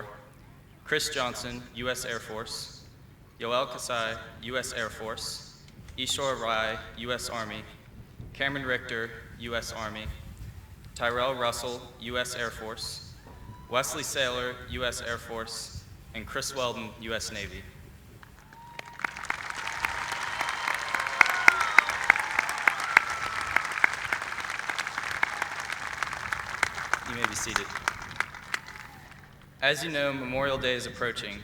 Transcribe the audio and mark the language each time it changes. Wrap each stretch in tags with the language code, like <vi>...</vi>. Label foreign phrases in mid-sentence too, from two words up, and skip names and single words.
<en>Chris Johnson, U.S. Air Force. Yoel Kasai, U.S. Air Force. Ishore Rai, U.S. Army. Cameron Richter, U.S. Army. Tyrell Russell, U.S. Air Force. Wesley Saylor, U.S. Air Force. And Chris Weldon, U.S. Navy. You may be seated. As you know, Memorial Day is approaching.</en>